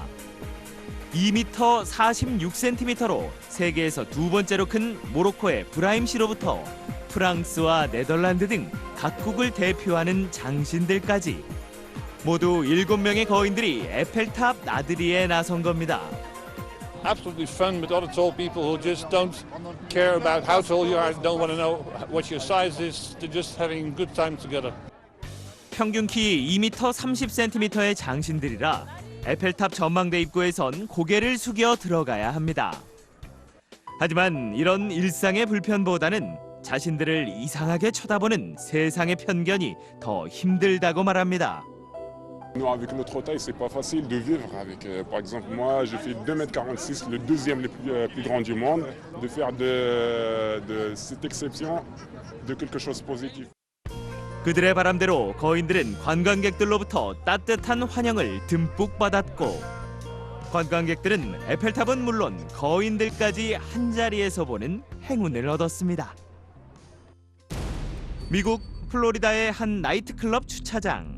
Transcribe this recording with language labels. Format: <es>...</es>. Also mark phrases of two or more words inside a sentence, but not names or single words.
<ko>2m 46cm로 세계에서 두 번째로 큰 모로코의 브라임시로부터 프랑스와 네덜란드 등 각국을 대표하는 장신들까지 모두 7명의 거인들이 에펠탑 나들이에 나선 겁니다.</ko> <en>Absolutely fun with other tall people who just don't care about how tall you are, don't want to know what your size is. They're just having good time together.</en> <ko>평균 키 2m 30cm의 장신들이라 에펠탑 전망대 입구에선 고개를 숙여 들어가야 합니다. 하지만 이런 일상의 불편보다는 자신들을 이상하게 쳐다보는 세상의 편견이 더 힘들다고 말합니다.</ko> <fr>Avec notre taille, c'est pas facile de vivre avec. Par exemple, moi, je fais 2m46, le deuxième le plus grand du monde, de faire de cette exception de quelque chose de positif.</fr> <ko>그들의 바람대로 거인들은 관광객들로부터 따뜻한 환영을 듬뿍 받았고 관광객들은 에펠탑은 물론 거인들까지 한자리에서 보는 행운을 얻었습니다. 미국 플로리다의 한 나이트클럽 주차장.</ko>